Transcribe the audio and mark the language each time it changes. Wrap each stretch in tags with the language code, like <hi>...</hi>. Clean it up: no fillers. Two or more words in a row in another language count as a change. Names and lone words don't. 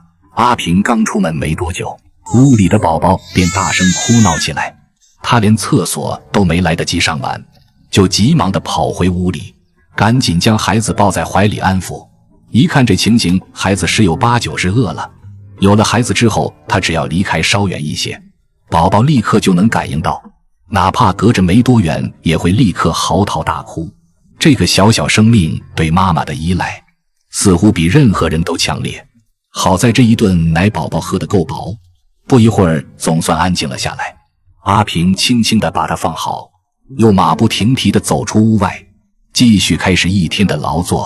<zh>阿平剛出门沒多久，屋裡的寶寶便大聲哭鬧起來，他連廁所都沒來得及上完，就急忙的跑回屋裡，趕緊將孩子抱在懷裡安撫。一看這情形，孩子十有八九是餓了。有了孩子之後，他只要離開稍遠一些，寶寶立刻就能感應到，哪怕隔着没多遠也會立刻嚎啕大哭。這個小小生命對媽媽的依賴似乎比任何人都強烈。好在這一頓奶寶寶喝得夠飽，不一會兒總算安靜了下來。阿平輕輕地把它放好，又馬不停蹄地走出屋外，繼續開始一天的勞作。</zh>